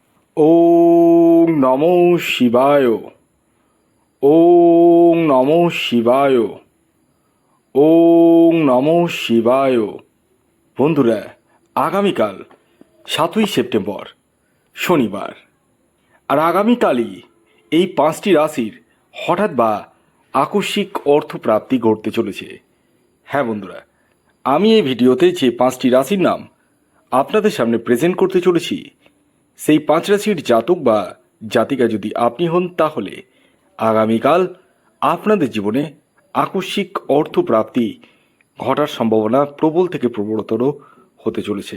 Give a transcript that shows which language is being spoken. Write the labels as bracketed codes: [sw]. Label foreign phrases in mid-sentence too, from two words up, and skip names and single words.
[sa] ওং নমো শিবায়। ওং নমো শিবায়। ওং নমো শিবায়। [bn] বন্ধুরা, আগামীকাল 7ই সেপ্টেম্বর শনিবার, আর আগামীকালই এই 5টি রাশির হঠাৎ বা আকস্মিক অর্থপ্রাপ্তি ঘটতে চলেছে। হ্যাঁ বন্ধুরা, আমি এই ভিডিওতে যে 5টি রাশির নাম আপনাদের সামনে প্রেজেন্ট করতে চলেছি, সেই 5 রাশির জাতক বা জাতিকা যদি আপনি হন, তাহলে আগামীকাল আপনাদের জীবনে আকস্মিক অর্থপ্রাপ্তি ঘটার সম্ভাবনা প্রবল থেকে প্রবলতর হতে চলেছে।